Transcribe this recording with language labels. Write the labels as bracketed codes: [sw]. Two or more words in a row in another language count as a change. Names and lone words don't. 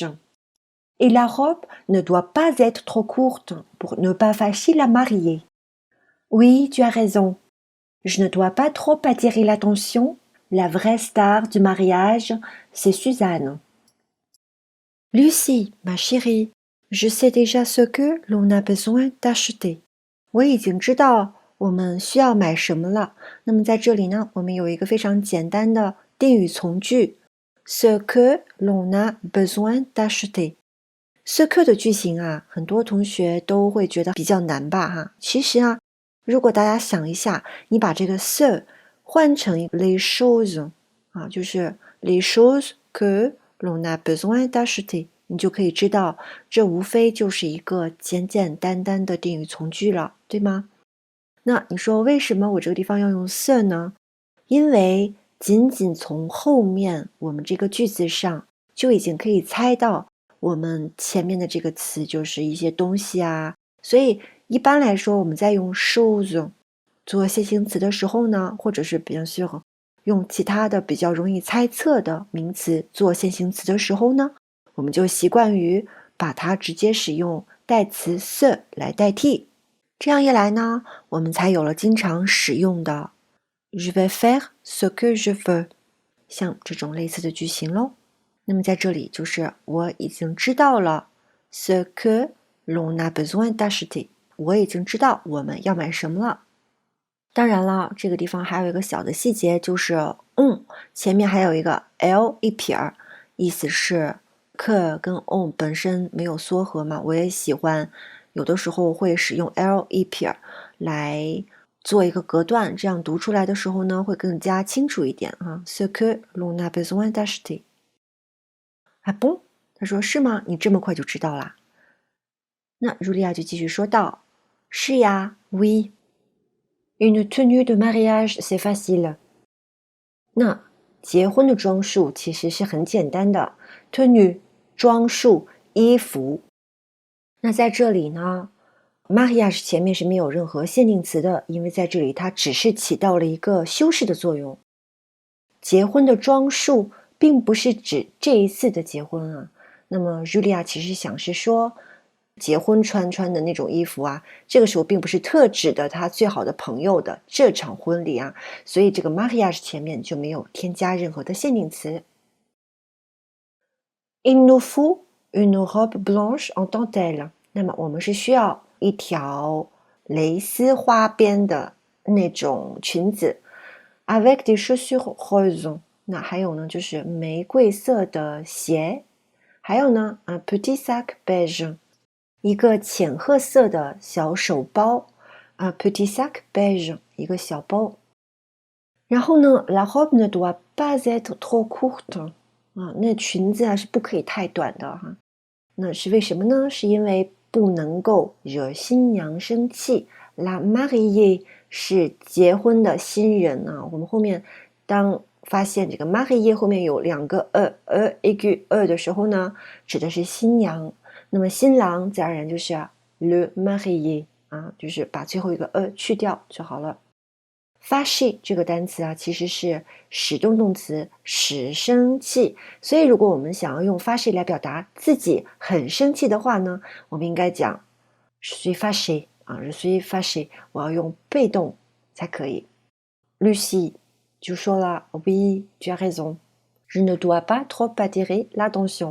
[fr] Et la robe ne doit pas être trop courte pour ne pas fâcher la mariée. Oui, tu as raison. Je ne dois pas trop attirer l'attention. La vraie star du mariage, c'est Suzanne. Lucie, ma chérie, je sais déjà ce que l'on a besoin d'acheter. [zh] 我已经知道我们需要买什么了。那么在这里呢，我们有一个非常简单的定语从句 [fr] ce que l'on a besoin d'acheter。 ce que [zh] 的句型啊，很多同学都会觉得比较难吧哈。其实啊，如果大家想一下，你把这个 ce 换成 [fr] les choses [zh] 啊，就是 [fr] les choses que l'on a besoin d'acheter， [zh] 你就可以知道，这无非就是一个简简单单的定语从句了，对吗？那你说为什么我这个地方要用 ce 呢？因为仅仅从后面我们这个句子上就已经可以猜到我们前面的这个词就是一些东西啊，所以一般来说我们在用 chose 做先行词的时候呢，或者是比较适合用其他的比较容易猜测的名词做先行词的时候呢，我们就习惯于把它直接使用代词 ce 来代替。这样一来呢，我们才有了经常使用的 [fr] je vais faire ce que je veux [zh] 像这种类似的句型咯。那么在这里就是我已经知道了 [fr] ce que l'on a besoin d'acheter， [zh] 我已经知道我们要买什么了。当然了，这个地方还有一个小的细节，就是前面还有一个 l 一撇，意思是 que 跟 on 本身没有缩合嘛，我也喜欢有的时候会使用 l 一撇来做一个隔断，这样读出来的时候呢会更加清楚一点啊。 [fr] ce que l'on a besoin d'acheter。 [zh] 啊不，他说是吗？你这么快就知道啦？那茱莉亚就继续说道：是呀 ，oui。 [fr] Une tenue de mariage, c'est facile。 [zh] 那结婚的装束其实是很简单的 tenue 装束衣服。那在这里呢 mariage 前面是没有任何限定词的，因为在这里它只是起到了一个修饰的作用。结婚的装束并不是指这一次的结婚啊。那么 Julia 其实想是说结婚穿的那种衣服啊，这个时候并不是特指的他最好的朋友的这场婚礼啊，所以这个 mariage 前面就没有添加任何的限定词。 [fr] Il nous faut une robe blanche en dentelle。 [zh] 那么我们是需要一条蕾丝花边的那种裙子 [fr] avec des chaussures roses。 [zh] 那还有呢，就是玫瑰色的鞋，还有呢 ， [fr] un petit sac beige。 [zh] 一个浅褐色的小手包 ， [fr] un petit sac beige， [zh] 一个小包。然后呢 ， [fr] la robe ne doit pas être trop courte， [zh] 啊，那裙子啊是不可以太短的哈。那是为什么呢？是因为不能够惹新娘生气。 [fr] La mariée [zh] 是结婚的新人啊。我们后面当发现这个 mariée 后面有两个一句的时候呢，指的是新娘。那么新郎自然而然就是 [fr] le marié [zh] 啊，就是把最后一个去掉就好了。fâché 这个单词啊，其实是使动动词，使生气。所以如果我们想要用 fâché 来表达自己很生气的话呢，我们应该讲 [fr] je suis fâché [zh] 啊 [fr] je suis fâché， [zh] 我要用被动才可以。Lucie 就说了 [fr] oui tu as raison je ne dois pas trop attirer l'attention。